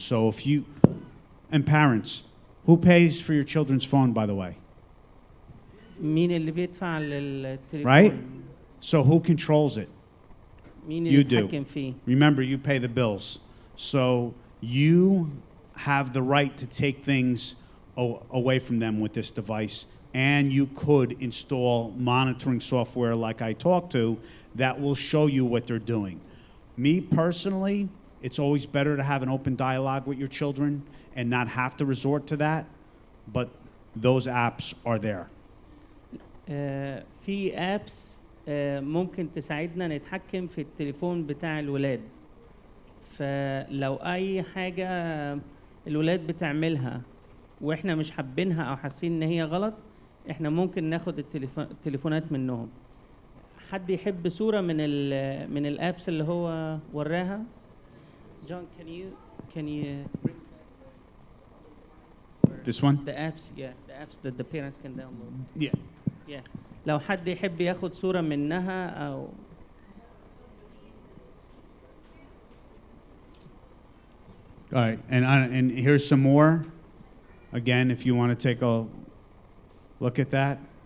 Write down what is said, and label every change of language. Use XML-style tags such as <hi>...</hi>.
<en>So if you, and parents, who pays for your children's phone, by the way?</en> <ar>مين اللي بيدفع للتليفون؟</ar> <en>Right? So who controls it?</en> <ar>مين اللي</ar> <en>You do.</en> <ar>بيتحكم فيه؟</ar> <en>Remember, you pay the bills. So you have the right to take things away from them with this device, and you could install monitoring software like I talked to that will show you what they're doing. Me personally, it's always better to have an open dialogue with your children and not have to resort to that, but those apps are there.</en> <ar>في apps ممكن تساعدنا نتحكم في التليفون بتاع الولاد. فلو اي حاجه الولاد بتعملها واحنا مش حابينها او حاسين ان هي غلط، احنا ممكن ناخد التليفونات منهم. حد يحب صوره من الابس اللي هو وراها؟</ar> <en>John, can you bring This one? the apps? Yeah, the apps that the parents can download. Yeah. Yeah.</en> <ar>لو حد يحب ياخد صوره منها او</ar> <en>All right, and here's some more. Again, if you want to take a look at that.</en>